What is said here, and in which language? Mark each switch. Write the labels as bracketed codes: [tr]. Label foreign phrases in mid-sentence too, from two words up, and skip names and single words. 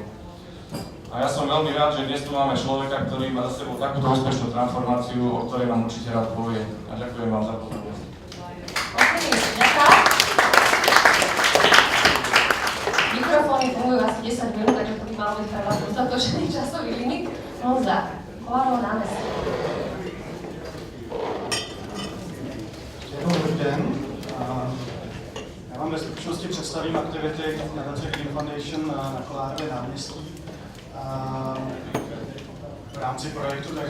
[sk] A ja som veľmi rád, že dnes tu máme človeka, ktorý má za sebou takúto úspešnú transformáciu, o ktorej nám určite rád povie. A ďakujem vám za pozornosť. Mikrofóny fungujú asi 10 minút, takže to by malo byť pre vás dostatočné. vykročený časový limit. [cs] Honza, Kolárovo námestí. Dobrý den. Já vám ve stručnosti představím aktivity nadace Green Foundation na Kolárově náměstí v rámci projektu tzv.